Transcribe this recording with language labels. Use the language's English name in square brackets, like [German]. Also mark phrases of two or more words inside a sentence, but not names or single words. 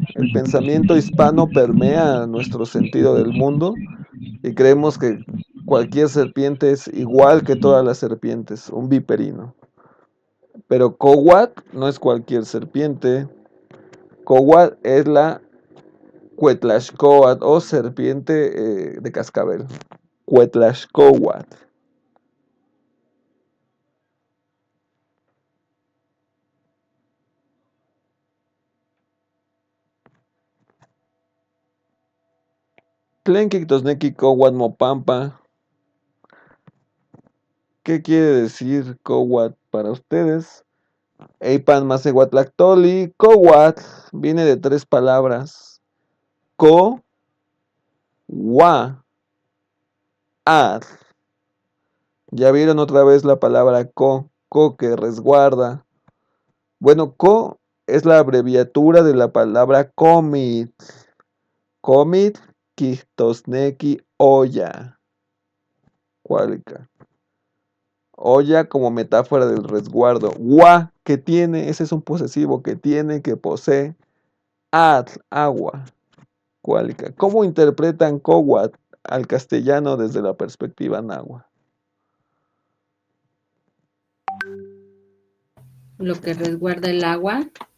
[Spanish] El pensamiento hispano permea nuestro sentido del mundo y creemos que cualquier serpiente es igual que todas las serpientes, un viperino. Pero coguat no es cualquier serpiente. Coguat es la Cuetlaxcoatl o serpiente de cascabel. [Nahuatl languages] Cuetlaxcoatl. Tlenki tosneki coguat mopampa. [Spanish] ¿Qué quiere decir coguat para ustedes? [Nahuatl languages] Eipan masehuatlactoli. [Spanish] Coguat viene de 3 palabras. Co, gua, ad. Ya vieron otra vez la palabra co que resguarda. Bueno, co es la abreviatura de la palabra comit. [Nahuatl languages] Comit, quistosneki, olla. Cuálica. [Spanish] Olla como metáfora del resguardo. Gua, que tiene, ese es un posesivo, que tiene, que posee. Ad, agua. Cuálica. ¿Cómo interpretan coguat al castellano desde la perspectiva náhuatl? Lo que resguarda el agua.